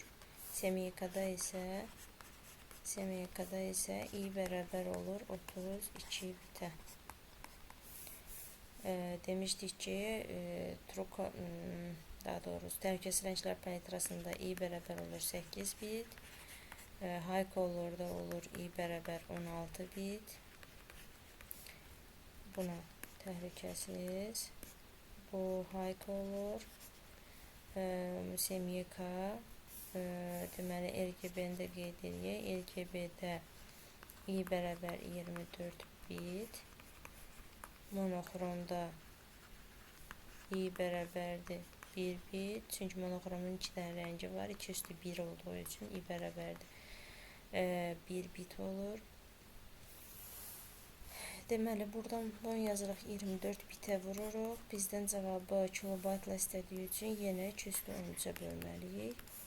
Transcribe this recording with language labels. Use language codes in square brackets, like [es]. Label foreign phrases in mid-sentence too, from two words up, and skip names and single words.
[az] Semiyakada isə i bərabər olur 32 bitə. Demişdik ki, daha doğrusu təhlükəsiz rənglər paletrasında i bərabər olur 8 bit. [en] High color'da [az] olur i bərabər 16 bit. Buna təhlükəsiz. Bu [en] high color. [az] Semiyaka. Deməli, RGB-ni də qeyd edək. RGB-də i bərabər 24 bit. Monoxromda i bərabərdir 1 bit. Çünki monoxromun 2 dənə rəngi var. 2 üstü 1 olduğu üçün i bərabərdir 1 bit olur. Deməli, buradan 10 yazırıq 24 bitə vururuq. Bizdən cavabı kilobaytla istədiyi üçün yenə 2 üstü 13-ə bölməliyik.